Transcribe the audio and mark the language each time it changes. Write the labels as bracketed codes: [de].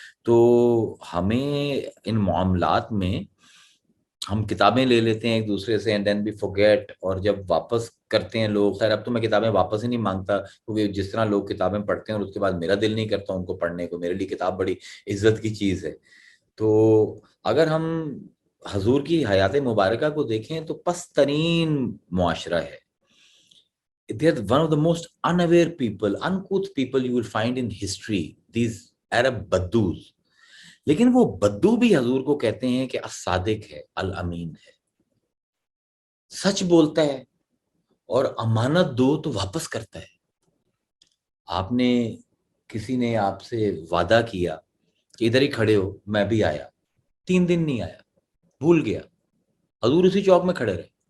[ur] تو ہمیں ان معاملات میں ہم کتابیں لے لیتے ہیں ایک دوسرے سے [en] and then we forget, [ur] اور جب واپس کرتے ہیں لوگ, خیر اب تو میں کتابیں واپس ہی نہیں مانگتا کیونکہ جس طرح لوگ کتابیں پڑھتے ہیں اور اس کے بعد میرا دل نہیں کرتا ان کو پڑھنے کو, میرے لیے کتاب بڑی عزت کی چیز ہے. تو اگر ہم حضور کی حیات مبارکہ کو دیکھیں تو پست ترین معاشرہ ہے. [en] They are one of the most unaware people, uncouth people you will find in history, these Arab Baddus. [ur] لیکن وہ بدو بھی حضور کو کہتے ہیں کہ الصادق ہے, الامین ہے, سچ بولتا ہے اور امانت دو تو واپس کرتا ہے. آپ نے کسی نے آپ سے وعدہ کیا کہ ادھر ہی کھڑے ہو, میں بھی آیا, 3 دن نہیں آیا, بھول گیا, حضور اسی چوک میں کھڑے رہے.